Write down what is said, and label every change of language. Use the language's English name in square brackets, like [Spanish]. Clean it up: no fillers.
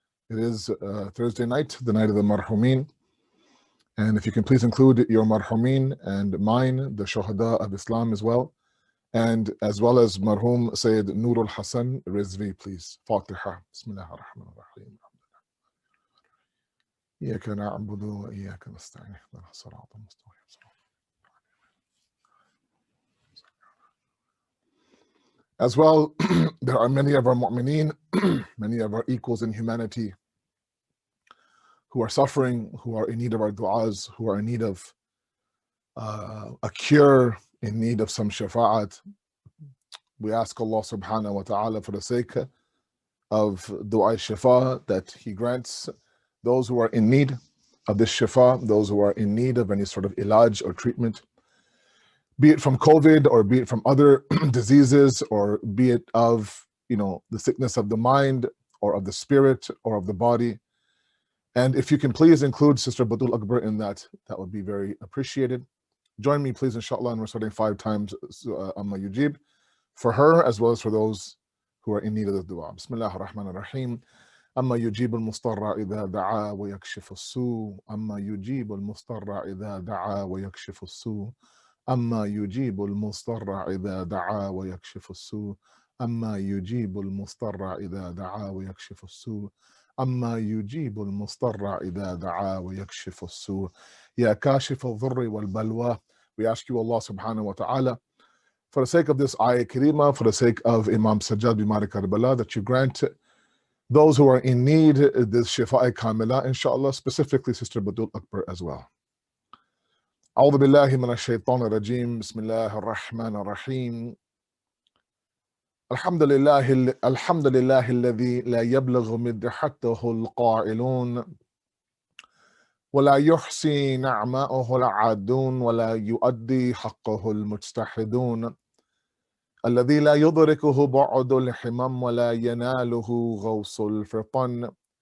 [English] It is Thursday night, the night of the Marhumin. And if you can please include your Marhumin and mine, the Shuhada of Islam as well. And as well as Marhum Sayyid Nurul Hassan Rizvi, please. Fatiha. Bismillah ar-Rahman ar-Rahim. [Arabic] إياك نعبد وإياك نستعين اهدنا الصراط المستقيم. [English] As well, there are many of our mu'mineen, many of our equals in humanity who are suffering, who are in need of our du'as, who are in need of a cure, in need of some shafa'at. We ask Allah subhanahu wa ta'ala for the sake of du'a shafa that He grants those who are in need of this shafa, those who are in need of any sort of ilaj or treatment, be it from COVID or be it from other diseases, or be it of, the sickness of the mind or of the spirit or of the body. And if you can please include Sister Badul Akbar in that, that would be very appreciated. Join me please, inshallah, in reciting 5 times Amma Yujib for her as well as for those who are in need of the dua. Bismillah ar-Rahman ar-Rahim. [Arabic] أما يجيب المضطر إذا دعا ويكشف السوء أما يجيب المضطر إذا دعا ويكشف السوء أما يجيب المضطر إذا دعا ويكشف السوء أما يجيب المضطر إذا دعا ويكشف السوء أما يجيب المضطر إذا دعا ويكشف السوء يا كاشف الضر والبلوى. [English] We ask you, Allah subhanahu wa ta'ala, for the sake of this ayah karima, for the sake of Imam Sajjad Bimari Karbala, that you grant those who are in need this shifa'i kamila, inshallah, specifically Sister Badul Akbar as well. [Arabic] أعوذ بالله من الشيطان الرجيم. بسم الله الرحمن الرحيم. الحمد لله الذي لا يبلغ مدحته القائلون ولا يحصي نعماءه العادون ولا يؤدي حقه المجتحدون الذي لا يدركه بعد الحمم ولا يناله غوص الفطن.